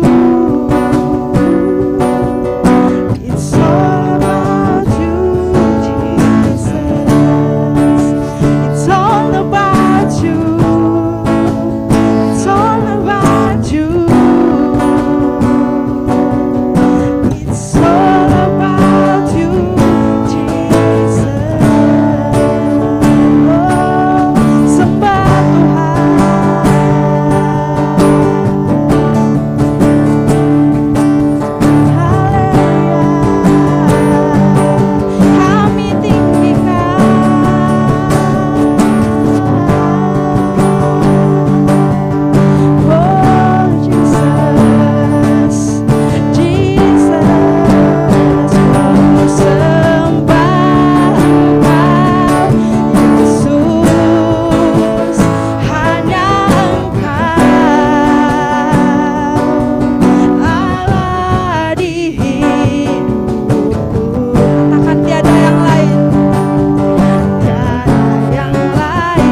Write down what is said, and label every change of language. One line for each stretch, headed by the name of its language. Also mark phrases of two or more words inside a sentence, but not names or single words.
English: It's all about you, Jesus. It's all about you. It's all about you. It's all about you, Jesus.
Indonesian: Oh, sembah Tuhan. Kami tinggikan. Oh Jesus, Jesus, ku sembah Engkau, Yesus, hanya Engkau, Allah di hidupku. Takkan tiada yang lain. Tiada yang lain.